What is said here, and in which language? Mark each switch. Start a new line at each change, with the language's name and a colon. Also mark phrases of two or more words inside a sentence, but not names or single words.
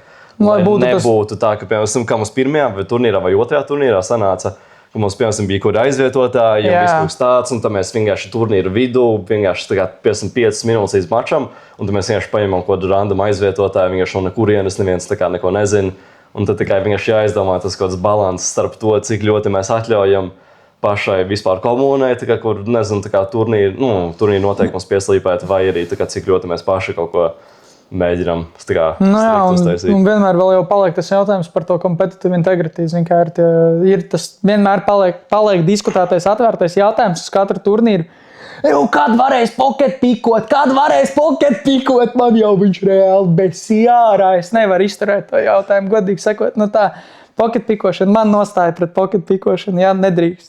Latvian: Lai nebūtu tā, ka, piemēram, kā mums pirmajā turnīrā vai otrajā turnīrā sanāca, ka mums, piemēram, bija kur aizvietotāji, ja viss būs tāds, un tad mēs vienkārši turnīru vidū, vienkārši tā kā 55 minūtes līdz mačam, un tad mēs vienkārši paņemam kaut kādu random aizvietotāju, vienkārši no kurienes neviens tā kā neko nezina, un tad tikai vienkārši jāizdomā tas kaut kāds balans starp to, cik ļoti mēs atļaujam pašai vispār komunai, tā kā, kur, nezinu, tā kā turnīru noteikums pieslīpēt, vai arī tā kā, cik ļoti mēs paši kaut ko mēģinām un vienmēr vēl jau paliek tas jautājums par to
English: competitive integrity.
Latvian: Ir tas vienmēr paliek diskutētais, atvērtais jautājums uz katru turnīru. Kad varēs pocket pikot? Man jau viņš reāli besijārā. Es nevaru izturēt to jautājumu, godīgi sakot. Nu tā, pocket pikošana, man nostāja pret pocket pikošanu, jā, nedrīkst.